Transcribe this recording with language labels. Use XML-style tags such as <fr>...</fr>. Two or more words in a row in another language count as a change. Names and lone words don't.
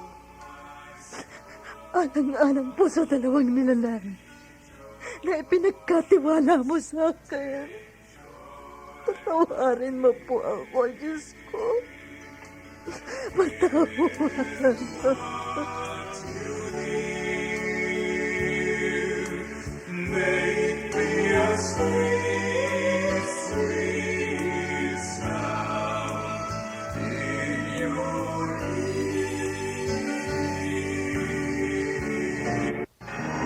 <tl>Alang-alang po sa dalawang nilalang na ipinagkatiwala mo sa akin. Patawarin mo po ako, Diyos ko. Patawarin mo.</tl> <en>Make me a sweet, sweet sound in your ear.</en>